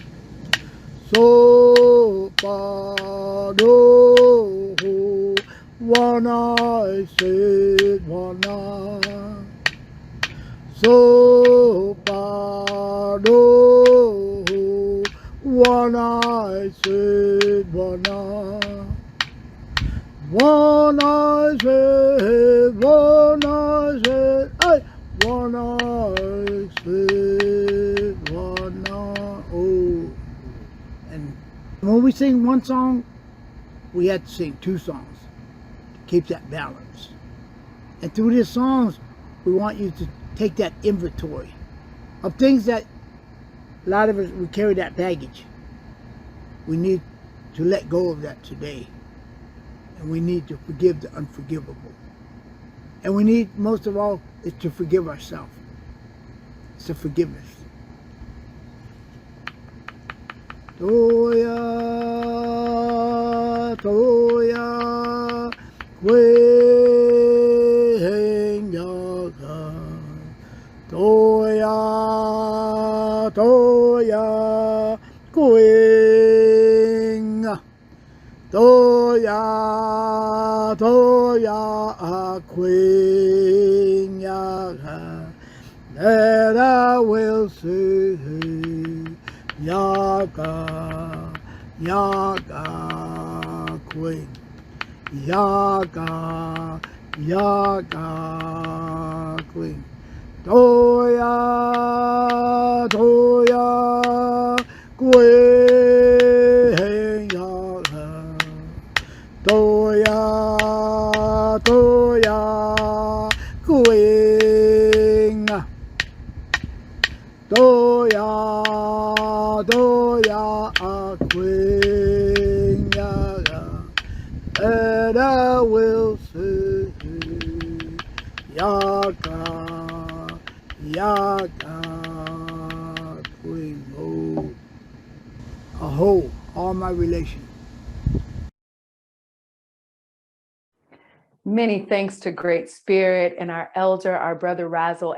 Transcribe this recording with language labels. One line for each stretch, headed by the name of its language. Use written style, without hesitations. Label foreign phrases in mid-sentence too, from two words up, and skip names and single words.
English: so pado wana se wana so pado wana se wana wana se hey wana se wana. Oh, and when we sing one song, we have to sing two songs to keep that balance. And through these songs, we want you to take that inventory of things that a lot of us, we carry that baggage. We need to let go of that today. And we need to forgive the unforgivable. And we need, most of all, is to forgive ourselves. It's a forgiveness. Toya, toya, yaga. Toya, toya, toya, toya, yaga. That I will say, yaga, yaga, queen, yaga, yaga, queen. Toya, toya, queen, yaga. Toya, toya, queen. Toya, toya, queen, yaga. And I will say, Yaka, Kuimo, Aho, all my relations. Many thanks to Great Spirit and our elder, our brother Razzle.